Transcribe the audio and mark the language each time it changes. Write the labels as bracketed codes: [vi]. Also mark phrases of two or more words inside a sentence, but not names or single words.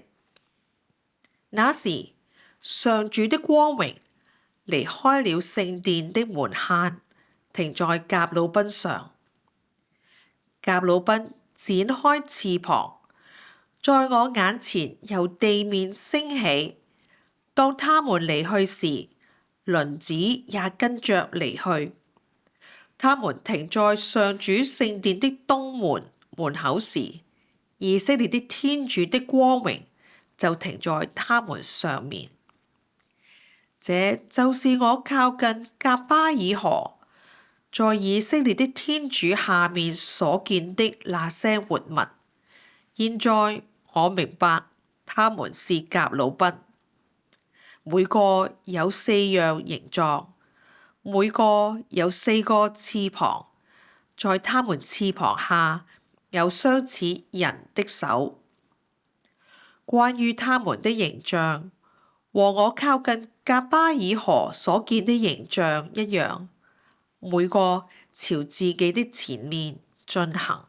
[zh] 那時，上主的光榮離開了聖殿的門閂，停在革魯賓上。革魯賓展開翅膀，在我眼前由地面升起。當他們離去時，輪子也跟着離去。他們停在上主聖殿的東門口時，以色列的天主的光榮就停在他們上面。這就是我靠近革巴爾河，在以色列的天主下面所見的那些活物。現在我明白他們是革魯賓，每個有4樣形狀，每個有4個翅膀，在他們翅膀下有相似人的手。關於他們的形象，和我靠近革巴爾河所見的形象一樣，每個朝自己的前面進行。